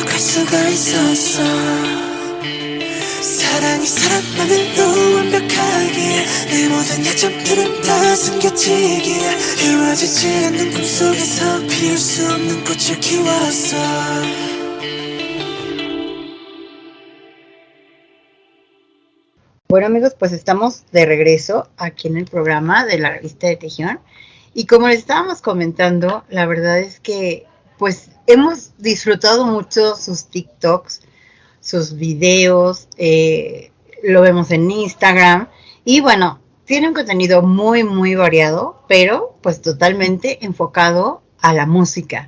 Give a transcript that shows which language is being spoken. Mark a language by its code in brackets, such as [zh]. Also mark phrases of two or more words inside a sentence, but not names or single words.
[ko] 수가 있었어 사랑이 사랑만으로 완벽하게 내 모든 약점들은 다 숨겨지기에 이루어지지 않는 꿈속에서 피울 수 없는 꽃을 키웠어 [es] Bueno amigos, pues estamos de regreso aquí en el programa de la revista de Tejión y como les estábamos comentando, la verdad es que pues hemos disfrutado mucho sus TikToks, sus videos, lo vemos en Instagram y bueno, tiene un contenido muy muy variado, pero pues totalmente enfocado a la música.